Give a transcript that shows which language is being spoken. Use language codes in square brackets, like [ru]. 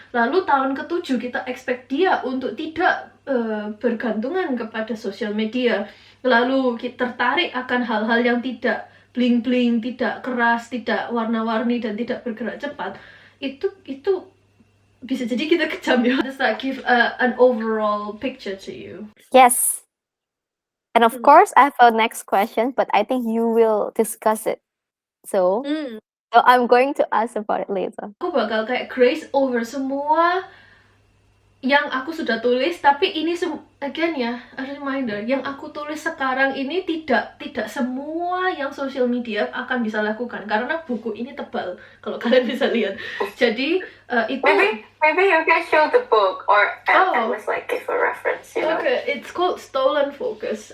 [id] Lalu tahun ke-7 kita expect dia untuk tidak bergantungan kepada sosial media. Lalu kita tertarik akan hal-hal yang tidak bling-bling, tidak keras, tidak warna-warni, dan tidak bergerak cepat. Itu bisa jadi kita kejam ya. [en] Does that give an overall picture to you? Yes. And of course, I have a next question, but I think you will discuss it. So I'm going to ask about it later. [id] Aku bakal kayak [en] grace over [id] semua yang aku sudah tulis, tapi ini again ya, [en] a reminder, [id] yang aku tulis sekarang ini tidak semua yang social media akan bisa lakukan karena buku ini tebal kalau kalian bisa lihat. Jadi itu [en] maybe you can show the book or at least like give a reference, you know. Okay, it's called Stolen Focus.